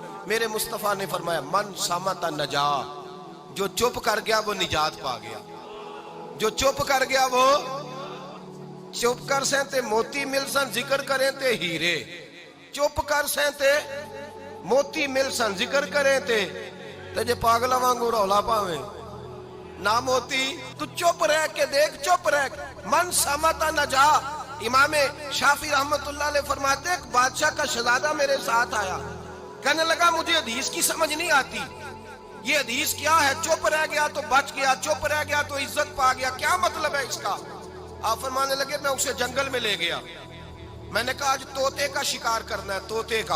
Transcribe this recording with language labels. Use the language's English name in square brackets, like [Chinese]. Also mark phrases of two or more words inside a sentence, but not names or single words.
[Urdu] میرے مصطفیٰ نے فرمایا [Arabic] من صامت نجا، [Urdu] جو چپ کر گیا وہ نجات پا گیا، جو چپ کر گیا وہ [Punjabi] چپ کر سہتے موتی مل سن ذکر کریں تے ہیرے، چپ کر سہتے موتی مل سن ذکر کریں تے جے پاگلا وانگو رولا پاویں نہ موتی، تو چپ رہ کے دیکھ، چپ رہ [Arabic] من سمتا نجا۔ [Urdu] امام شافعی [Arabic] رحمت اللہ علیہ [Urdu] فرماتے ایک بادشاہ کا شہزادہ میرے ساتھ آیا، کہنے لگا مجھے حدیث کی سمجھ نہیں آتی، یہ حدیث کیا ہے، چپ رہ گیا تو بچ گیا، چپ رہ گیا تو عزت پا گیا، کیا مطلب ہے اس کا؟ آپ فرمانے لگے میں اسے جنگل میں لے گیا، میں نے کہا آج طوطے کا شکار کرنا ہے، طوطے کا۔